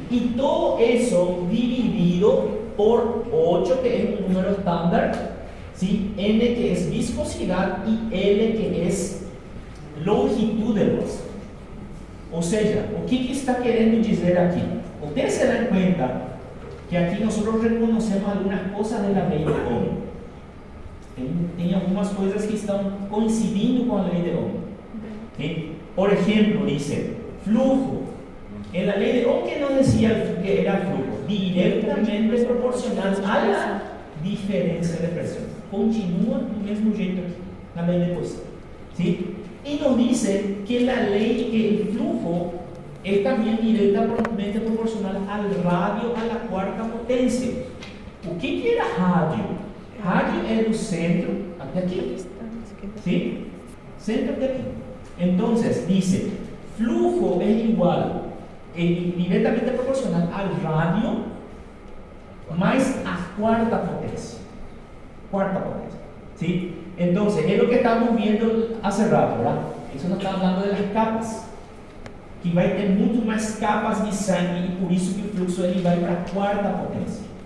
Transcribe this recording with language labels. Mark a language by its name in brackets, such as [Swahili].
[Spanish] Y todo eso dividido por 8, que es un número estándar, ¿sí? N, que es viscosidad, y L, que es longitud del vaso. O sea, [Portuguese] o que está queriendo dizer aquí? [Spanish] Ustedes se dan cuenta que aquí nosotros reconocemos algunas cosas de la ley de Ohm. [Portuguese] Tem algumas coisas que estão coincidindo com a lei de Ohm. [Spanish] ¿Sí? Por ejemplo, dice, flujo. En la lei de Ohm que nos decía que era flujo directamente proporcional a la diferencia de presión. [Portuguese] Continúa do mesmo jeito aqui, na lei de Poisson. [Spanish] ¿Sí? Y nos dice que la ley, que el flujo es también directamente proporcional al radio a la cuarta potencia. [Portuguese] O que era rádio? Rádio é do centro até aqui. [Spanish] ¿Sí? [Portuguese] Centro até aqui. [Spanish] Entonces, dice, flujo es igual, directamente proporcional al radio más a cuarta potencia. Cuarta potencia. ¿Sí? Entonces, es lo que estamos viendo hace rato, ¿verdad? Eso nos está hablando de las capas. [Portuguese] Que vai ter muito mais capas de sangue e por isso que o fluxo ele vai para a quarta potência.